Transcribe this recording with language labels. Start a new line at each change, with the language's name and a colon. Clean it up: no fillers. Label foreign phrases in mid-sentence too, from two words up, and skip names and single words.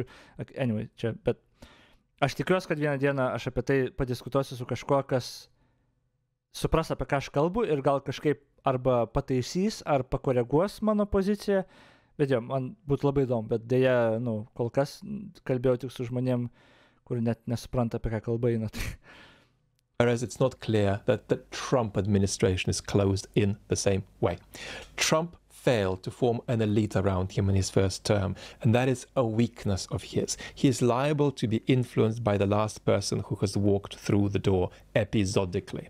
Lithuanian: Anyway, čia, bet aš tikiuosi, kad vieną dieną aš apie tai padiskutuosiu su kažkuo, kas supras, apie ką aš kalbu ir gal kažkaip arba pataisys, ar pakoreguos mano poziciją, bet jo, man būtų labai įdomu, bet dėja, kol kas kalbėjau tik su žmonėm, kur net nesupranta, apie ką kalba eina.
English: Whereas it's not clear that the Trump administration is closed in the same way. Trump failed to form an elite around him in his first term, and that is a weakness of his. He is liable to be influenced by the last person who has walked through the door episodically.